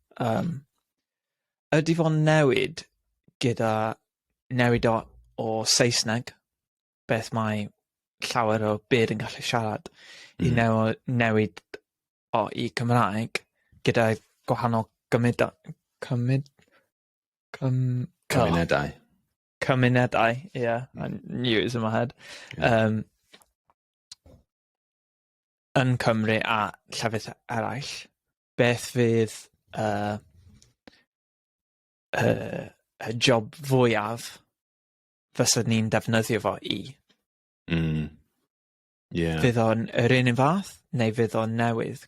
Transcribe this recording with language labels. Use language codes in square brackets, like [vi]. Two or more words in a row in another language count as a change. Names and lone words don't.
[cy] Ydy fo'n newid gyda newid o Saesneg, beth mae llawer o byd yn gallu siarad, I newid I Cymraeg gyda gwahanol cymunedau, [en] yeah, I knew it was in my head. [cy] Yn Cymru a llefydd eraill, beth fydd y job fwyaf fysa ni'n defnyddio fo I? Fydd o'n yr un fath, neu fydd o'n newydd?